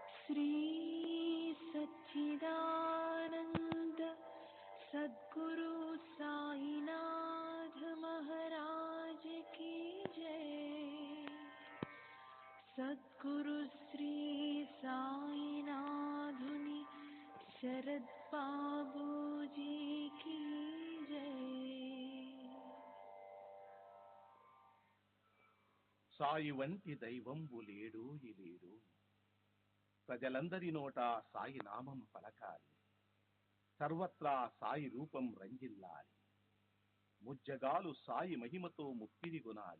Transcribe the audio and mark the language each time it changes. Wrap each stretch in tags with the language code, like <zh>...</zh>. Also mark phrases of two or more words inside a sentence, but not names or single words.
<hi>श्री सच्चिदानंद सद्गुरु साईनाथ महाराज की जय। सद्गुरु श्री साईनाथुनि शरद बाबू जी की जय।</hi> <te>సాయి వంటి దైవంబు లేడోయి లేడు, ప్రజలందరి నోట సాయి నామం పలకాలి, సర్వత్రా సాయి రూపం రంజిల్లాలి, ముజ్జగాలు సాయి మహిమతో ముక్తిని గునాలి.</te>